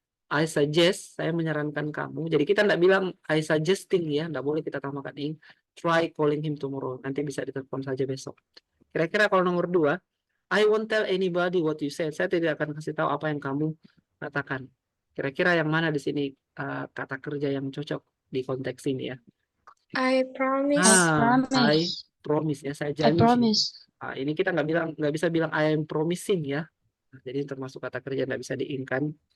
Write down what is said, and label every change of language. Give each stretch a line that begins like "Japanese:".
English: I suggest,
Indonesian: saya menyarankan kamu. Jadi kita tidak bilang
English: I suggesting
Indonesian: ya, tidak boleh kita tambahkan ing.
English: Try calling him tomorrow.
Indonesian: Nanti bisa ditelepon saja besok. Kira-kira kalau nomor 2,
English: I won't tell anybody what you said.
Indonesian: Saya tidak akan kasih tahu apa yang kamu katakan. Kira-kira yang mana di sini kata kerja yang cocok di konteks ini ya?
English: I promise. I promise ya,
Indonesian: saya
English: I
Indonesian: janji.
English: promise.
Indonesian: Ini kita nggak bisa bilang
English: I am promising
Indonesian: ya. Jadi termasuk kata kerja nggak bisa diingkan.